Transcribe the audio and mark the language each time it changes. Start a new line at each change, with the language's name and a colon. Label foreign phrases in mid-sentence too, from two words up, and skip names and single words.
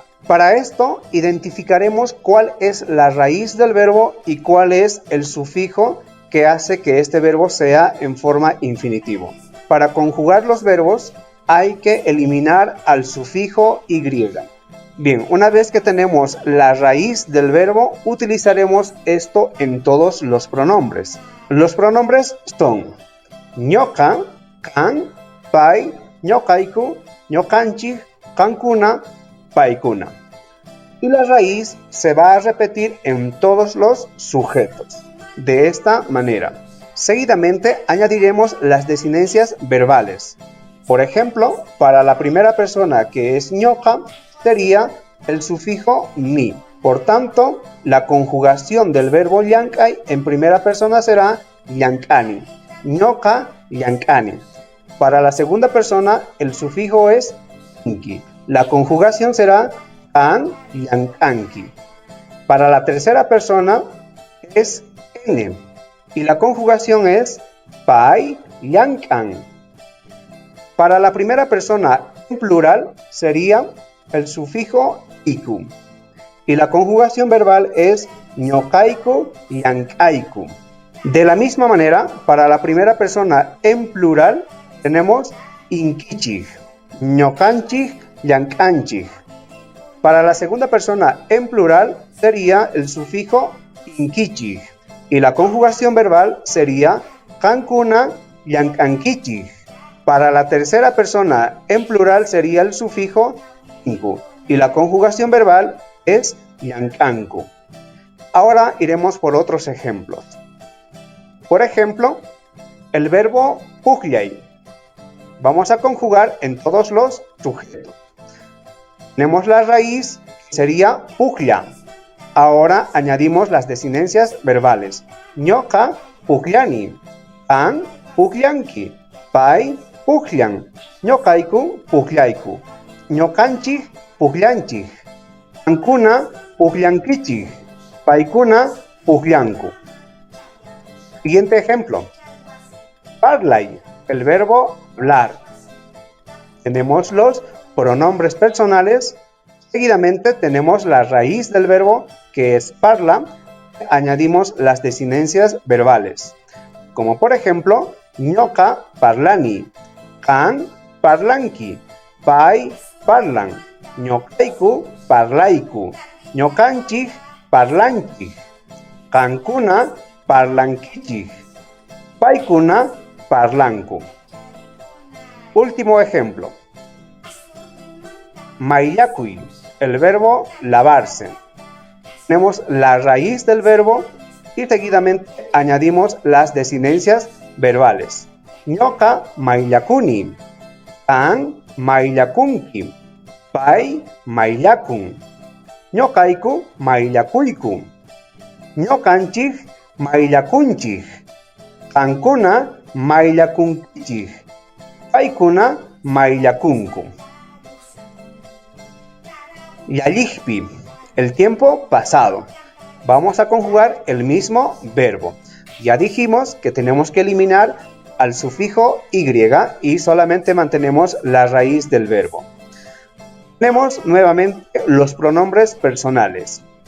Spanish: Para esto, identificaremos cuál es la raíz del verbo y cuál es el sufijo que hace que este verbo sea en forma infinitivo. Para conjugar los verbos, hay que eliminar al sufijo y. Bien, una vez que tenemos la raíz del verbo, utilizaremos esto en todos los pronombres. Los pronombres son
Quechua: ñoka, kan, pai, ñokaiku, ñokanchik, kankuna, paikuna.
Spanish: Y la raíz se va a repetir en todos los sujetos. De esta manera. Seguidamente añadiremos las desinencias verbales. Por ejemplo, para la primera persona que es ñoka, sería el sufijo ni. Por tanto, la conjugación del verbo llankay en primera persona será llankani.
Quechua: ñoka, llankani.
Spanish: Para la segunda persona, el sufijo es inki. La conjugación será
Quechua: kan, llankanki.
Spanish: Para la tercera persona es n. Y la conjugación es
Quechua: pai, llankan.
Spanish: Para la primera persona en plural sería el sufijo iku. Y la conjugación verbal es
Quechua: ñokaiku, llankaiku.
Spanish: De la misma manera, para la primera persona en plural tenemos
Quechua: inkichig, ñokanchig, llankanchig.
Spanish: Para la segunda persona en plural sería el sufijo inkichig. Y la conjugación verbal sería
Quechua: kankuna, llankankichig.
Spanish: Para la tercera persona en plural sería el sufijo inku. Y la conjugación verbal es llankanku. Ahora iremos por otros ejemplos. Por ejemplo, el verbo pukllay. Vamos a conjugar en todos los sujetos. Tenemos la raíz, que sería puklla. Ahora añadimos las desinencias verbales.
Quechua: ñoka, pukllani. Kan, pukllanki. Pai, pukllan. ñokaiku, pukllayku. ñokanchik, pukllanchik. Kankuna, pukllankichik. Paikuna, pukllanku.
Spanish: Siguiente ejemplo. Parlay, el verbo hablar. Tenemos los pronombres personales. Seguidamente tenemos la raíz del verbo, que es parla. Añadimos las desinencias verbales. Como por ejemplo,
Quechua: ñoka parlani. Kan parlanki. Pai parlan. ñokaiku parlaiku. ñokanchik parlanchik. Kankuna parlankichik. Paikuna parlanku.
Spanish: Último ejemplo. Mayllakuy, el verbo lavarse. Tenemos la raíz del verbo, y seguidamente añadimos las desinencias verbales.
Quechua: Ñoka maillakuni, kan maillakunki, pay maillakun, ñokayku maillakuyku, ñokanchik maillakunchik, kankuna maillakunkichik, paykuna maillakunku. Yallikpi,
Spanish: el tiempo pasado. Vamos a conjugar el mismo verbo. Ya dijimos que tenemos que eliminar al sufijo y y solamente mantenemos la raíz del verbo. Tenemos nuevamente los pronombres personales.